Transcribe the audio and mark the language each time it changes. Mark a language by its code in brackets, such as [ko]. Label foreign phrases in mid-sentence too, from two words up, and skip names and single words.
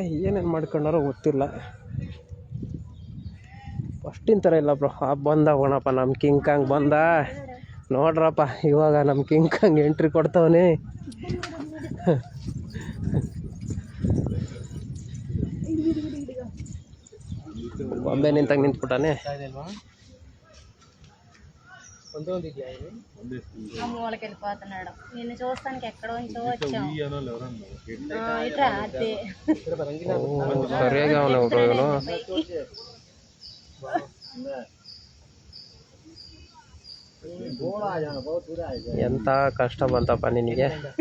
[kn] ಏನೇನು ಮಾಡ್ಕೊಂಡಾರೋ ಗೊತ್ತಿಲ್ಲ. ಫಸ್ಟಿನ ಥರ ಇಲ್ಲ ಬ್ರೋ. ಬಂದ ಹೋಣಪ್ಪ, ನಮ್ಮ ಕಿಂಕಾಂಗ್ ಬಂದ ನೋಡ್ರಪ್ಪ. ಇವಾಗ ನಮ್ಮ ಕಿಂಕಾಂಗ್ ಎಂಟ್ರಿ ಕೊಡ್ತವನೇ. ಬಾಂಬೆ ನಿಂತಾಗ ನಿಂತ್ಬಿಟ್ಟಾನೆ. [te] మూలకి వెళ్ళిపోతున్నాడు. నిన్ను చూస్తానికి ఎక్కడో నుంచో వచ్చాం. ఇట్రా అదే సరిగా ఉన్నావు బ్రో. [kn] ಇವನು ಎಂತ ಕಷ್ಟ ಬಂತಪ್ಪ ನಿನಗೆ.